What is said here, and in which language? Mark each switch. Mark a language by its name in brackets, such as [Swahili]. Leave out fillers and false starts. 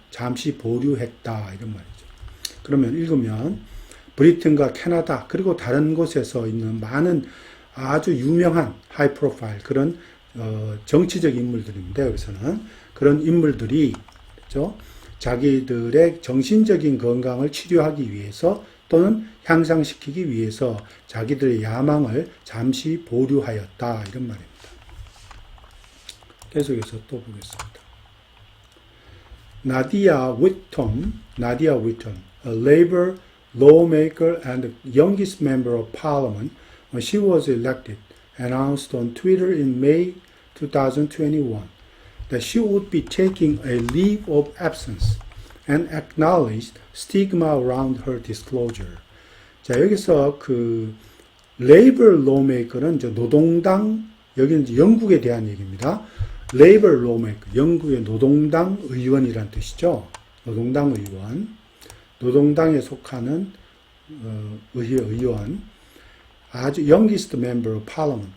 [Korean] 잠시 보류했다 이런 말이죠. 그러면 읽으면 브리튼과 캐나다 그리고 다른 곳에서 있는 많은 아주 유명한 하이 프로파일 그런 정치적 인물들인데 여기서는 그런 인물들이 그렇죠? 자기들의 정신적인 건강을 치료하기 위해서 또는 향상시키기 위해서 자기들의 야망을 잠시 보류하였다 이런 말입니다. 계속해서 또 보겠습니다. [English] 나디아 위턴, a Labour lawmaker and the youngest member of parliament, when she was elected, announced on Twitter in May 2021 that she would be taking a leave of absence and acknowledged stigma around her disclosure. [Korean] 자, 여기서 그 [English] Labour lawmaker [Korean] 는 이제 노동당, 여기는 이제 영국에 대한 얘기입니다. [English] Labour lawmaker, [Korean] 영국의 노동당 의원이란 뜻이죠. 노동당 의원, 노동당에 속하는 의원, 아주 [English] youngest member of parliament.